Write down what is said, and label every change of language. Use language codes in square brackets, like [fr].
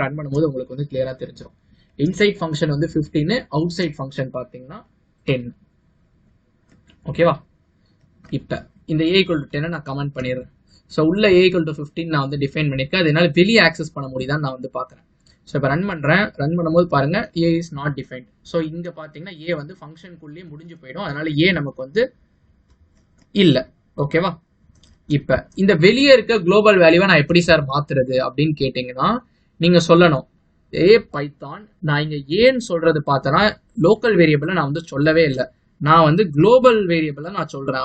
[ta] Run பண்ணும்போது உங்களுக்கு வந்து கிளியரா தெரிஞ்சிடும். இன்சைட் ஃபங்க்ஷன் வந்து 15, அவுட் சைட் ஃபங்க்ஷன் பார்த்தீங்கன்னா 10. ஓகேவா? இப்போ இந்த a equal to 10 நான் கமெண்ட் பண்ணிடுறேன். ஸோ உள்ள a equal to 15 நான் வந்து டிஃபைன் பண்ணியிருக்கேன். அதனால வெளியே ஆக்சஸ் பண்ண முடியுதான்னு நான் வந்து பார்க்குறேன். ஸோ இப்போ ரன் பண்ணுறேன். ரன் பண்ணும்போது பாருங்க [en] a is not defined. [ta] So இங்கே பார்த்தீங்கன்னா a வந்து ஃபங்க்ஷனுக்குள்ளேயே முடிஞ்சு போயிடும். அதனால a நமக்கு வந்து இல்லை. ஓகேவா? இப்ப இந்த வெளியே இருக்க குளோபல் வேல்யூவை நான் எப்படி சார் மாத்துறது அப்படின்னு கேட்டீங்கன்னா, நீங்க சொல்லணும் பைத்தான் நான் இங்க ஏன்னு சொல்றது பார்த்தனா லோக்கல் வேரியபிளை நான் வந்து சொல்லவே இல்லை, நான் வந்து குளோபல் வேரியபிளை நான் சொல்றேன்.